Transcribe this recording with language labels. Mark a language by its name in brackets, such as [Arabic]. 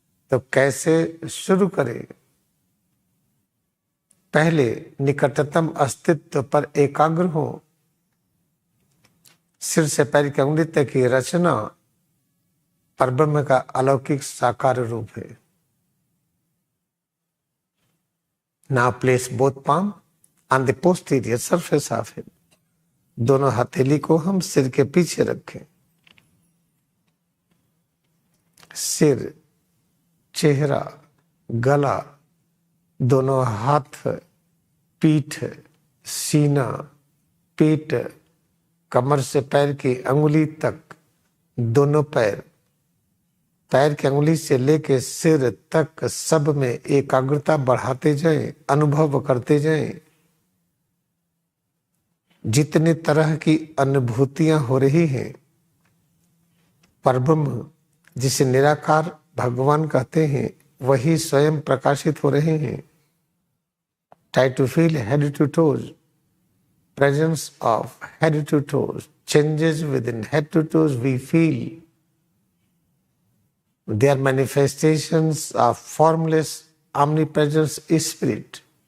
[Hindi] तो कैसे शुरू करें? पहले निकटतम अस्तित्व पर एकाग्र हो। सिर से पैर की अंगुली तक की रचना परब्रह्म का अलौकिक साकार रूप है। [English] Now place both palm on the posterior surface of it. [Hindi] दोनों हथेली को हम सिर के पीछे रखें। सिर, चेहरा, गला, दोनों हाथ, पीठ, सीना, पेट, कमर से पैर की अंगुली तक, दोनों पैर, पैर की अंगुली से लेकर सिर तक सब में एकाग्रता बढ़ाते जाएं, अनुभव करते जाएं। जितने तरह की अनुभूतियां हो रही हैं परब्रह्म जिसे निराकार भगवान कहते हैं वही स्वयं प्रकाशित हो रहे हैं। [English] Try to feel head to toes, presence of head to toes, changes within head to toes we feel. They are manifestations of formless omnipresence spirit.